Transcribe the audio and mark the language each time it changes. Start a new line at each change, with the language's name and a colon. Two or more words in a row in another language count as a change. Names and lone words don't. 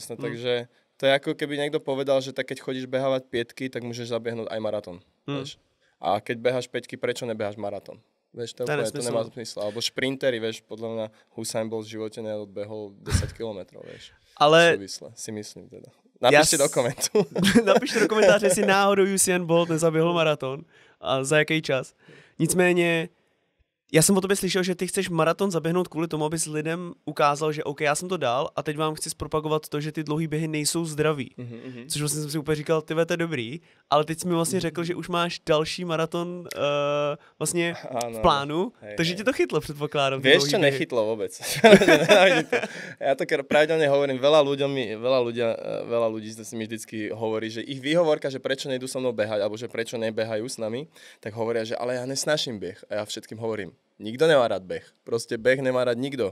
Slovak: Jasné, takže to je ako keby niekto povedal, že tak keď chodíš behávať 5, tak môžeš zabiehnúť aj maratón. A keď beháš 5, prečo nebeháš maratón? Vieš, to nemá zmysel. Alebo šprintery, vieš, podľa mňa Usain Bolt v živote neodbehol 10 kilometrov, vieš. Ale... si myslím teda. Napíšte do komentu.
Czech: Napište do komentáře, jestli náhodou Usain Bolt nezaběhl maraton a za jaký čas. Nicméně, já jsem o tobě slyšel, že ty chceš maraton zaběhnout kvůli tomu, abys lidem ukázal, že OK, já jsem to dal a teď vám chci zpropagovat to, že ty dlouhý běhy nejsou zdraví. Což vlastně jsem si úplně říkal, ty to je dobrý, ale teď jsi mi vlastně řekl, že už máš další maraton vlastně v plánu, takže ti to chytlo, předpokládám.
Slovak: Vieš, čo nechytlo vôbec. Ja to pravidelne hovorím, veľa ľudí si mi vždycky hovorí, že ich výhovorka, že prečo nejdú so mnou behať, alebo že prečo nebehajú s nami, tak hovoria, že ale ja nesnášim beh. A ja všetkým hovorím, nikto nemá rád beh. Proste beh nemá rád nikto.